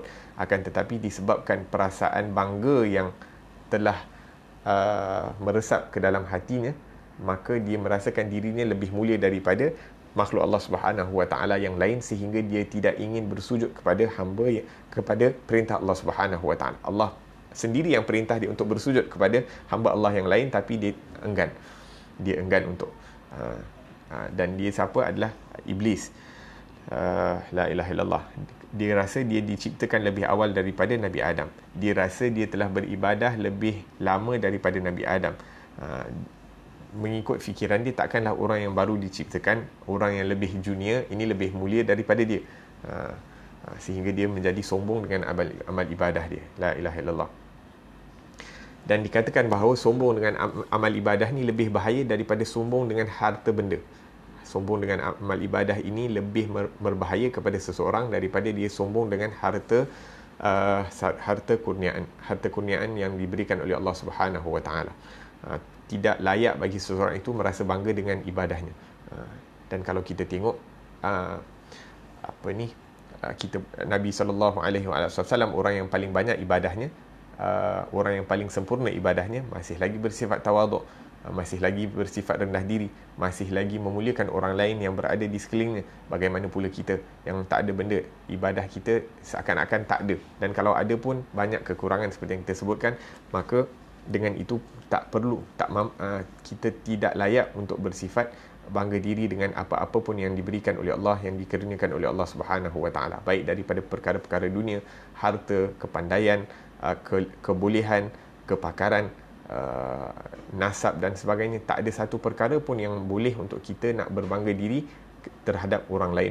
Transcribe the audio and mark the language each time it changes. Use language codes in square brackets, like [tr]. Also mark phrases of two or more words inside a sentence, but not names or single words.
[ms] Akan tetapi disebabkan perasaan bangga yang telah meresap ke dalam hatinya, maka dia merasakan dirinya lebih mulia daripada makhluk Allah [ar] سبحانه وتعالى [ms] yang lain, sehingga dia tidak ingin bersujud kepada kepada perintah Allah [ar] سبحانه وتعالى. [ms] Allah sendiri yang perintah dia untuk bersujud kepada hamba Allah yang lain, tapi dia enggan untuk dan dia siapa adalah iblis. [ar] لا إله إلا الله. [ms] Dia rasa dia diciptakan lebih awal daripada Nabi Adam. Dia rasa dia telah beribadah lebih lama daripada Nabi Adam. Mengikut fikiran dia, takkanlah orang yang baru diciptakan, orang yang lebih junior ini lebih mulia daripada dia. Sehingga dia menjadi sombong dengan amal ibadah dia. [ar] لا إله إلا الله. [ms] Dan dikatakan bahawa sombong dengan amal ibadah ni lebih bahaya daripada sombong dengan harta benda. Sombong dengan amal ibadah ini lebih berbahaya kepada seseorang daripada dia sombong dengan harta kurniaan yang diberikan oleh Allah [ar] سبحانه وتعالى. [ms] Tidak layak bagi seseorang itu merasa bangga dengan ibadahnya. Dan kalau kita tengok Nabi SAW orang yang paling banyak ibadahnya, orang yang paling sempurna ibadahnya, masih lagi bersifat tawaduk, masih lagi bersifat rendah diri, masih lagi memuliakan orang lain yang berada di sekelilingnya. Bagaimana pula kita yang tak ada benda, ibadah kita seakan-akan tak ada, dan kalau ada pun banyak kekurangan seperti yang kita sebutkan. Maka dengan itu kita tidak layak untuk bersifat bangga diri dengan apa-apa pun yang diberikan oleh Allah, yang dikurniakan oleh Allah [ar] سبحانه وتعالى, [ms] baik daripada perkara-perkara dunia, harta, kepandaian, kebolehan, kepakaran, nasab dan sebagainya. Tak ada satu perkara pun yang boleh untuk kita nak berbangga diri terhadap orang lain.